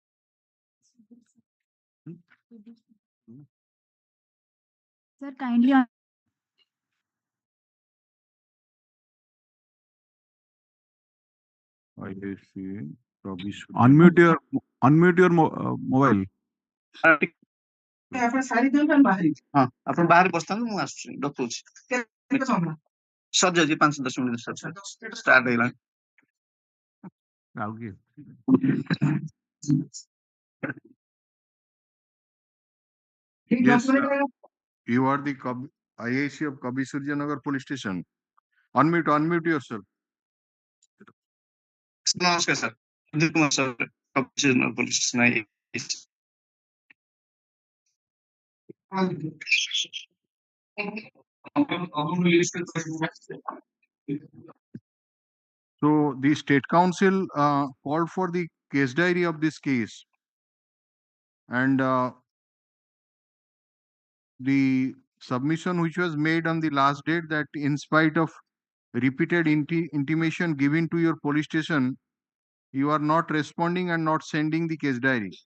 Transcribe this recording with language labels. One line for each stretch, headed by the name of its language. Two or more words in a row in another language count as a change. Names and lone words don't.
English: Sir, kindly IIC Kabi Unmute your mobile.
Odia: ଆପଣ ସାରି ଦିଅନ୍ତୁ ଆମେ ବାହାରି ହଁ ଆପଣ ବାହାରେ ବସିଥାନ୍ତୁ ମୁଁ ଆସୁଛି ଡକଉଛି ସରିଯାଉଛି 5-10 ମିନିଟ୍ ଷ୍ଟାର୍ଟ ହେଇଗଲାଣି.
English: Yes, you are the IIC of Kabi Surjanagar Police Station. Unmute yourself.
Odia: ନମସ୍କାର ସାର୍ ଅଜିତ କୁମାର ସାର୍ ପୋଲିସ ଷ୍ଟେସନ
English: So the State Council called for the case diary of this case, and the submission which was made on the last date that in spite of repeated intimation given to your police station, you are not responding and not sending the case diary.